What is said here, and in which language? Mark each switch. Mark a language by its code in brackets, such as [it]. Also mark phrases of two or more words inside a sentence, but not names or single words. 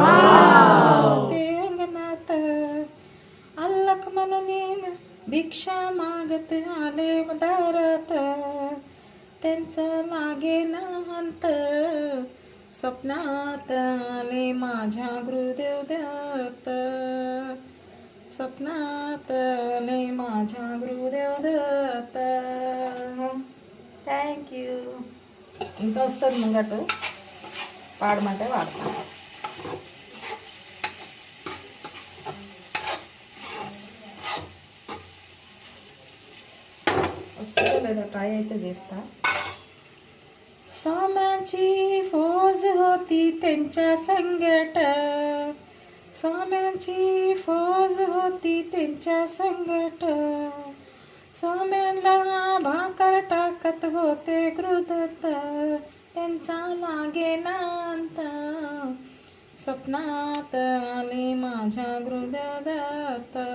[mr] होते अंगणात, अल्लक म्हणून भिक्षा मागत आले दारात, त्यांचा लागेना अंत, स्वप्नात आले माझ्या गुरुदेव दत्त, स्वप्नात आले माझ्या गुरुदेव दत्त. [en] thank you. [te] ఇంకా వస్తుంది ముంగట, పాడమంటే పాడతాను. వస్తుందో లేదో ట్రై అయితే చేస్తా. [mr] स्वाम्यांची फौज होती त्यांच्या संगट, स्वाम्यांची फौज होती त्यांच्या संगट, स्वाम्यांना भाकर टाकत होते गुरुदत्त, त्यांचा लागेना अंत, स्वप्नात आले माझ्या गुरुदेव दत्त,